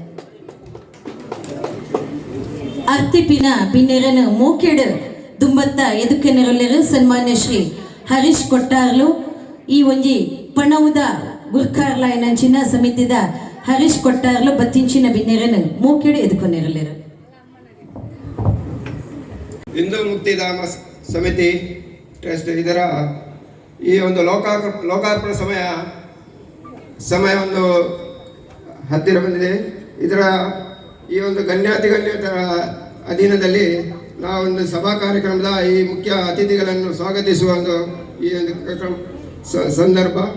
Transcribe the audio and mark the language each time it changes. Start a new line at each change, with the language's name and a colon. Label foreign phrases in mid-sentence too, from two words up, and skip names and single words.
Tulu: ಅರ್ತಿಪಿನ ಬಿನ್ನೆರನು ಮೋಕೆಡು ದುಂಬತ್ತ ಎದುಕೆನರೊಲ್ಲೆರು ಸನ್ಮಾನ್ಯ ಶ್ರೀ ಹರೀಶ್ ಕೊಟ್ಟಾರ್ಲು ಈ ಒಂಜಿ ಪಣವುದ ಗುರ್ಕಾರ್ಲ ಎನಂಚಿನ ಸಮಿತಿದ ಹರೀಶ್ ಕೊಟ್ಟಾರ್ಲು ಬತ್ತಿಂಚಿನ ಬಿನ್ನೆರನು ಮೋಕೆಡು ಎದುಕೊನೆರಲ್ಲೆರು
Kannada: ಹಿಂದೂ ಮುಕ್ತಿಧಾಮ ಸಮಿತಿ ಟ್ರಸ್ಟ್ ಇದರ ಈ ಒಂದು ಲೋಕಾರ್ಪಣೆ ಸಮಯ ಒಂದು ಹತ್ತಿರ ಬಂದಿದೆ. ಇದರ ಈ ಒಂದು ಗಣ್ಯತರ ಅಧೀನದಲ್ಲಿ ನಾವೊಂದು ಸಭಾ ಕಾರ್ಯಕ್ರಮದ ಈ ಮುಖ್ಯ ಅತಿಥಿಗಳನ್ನು ಸ್ವಾಗತಿಸುವ ಒಂದು ಈ ಒಂದು ಸಂದರ್ಭ.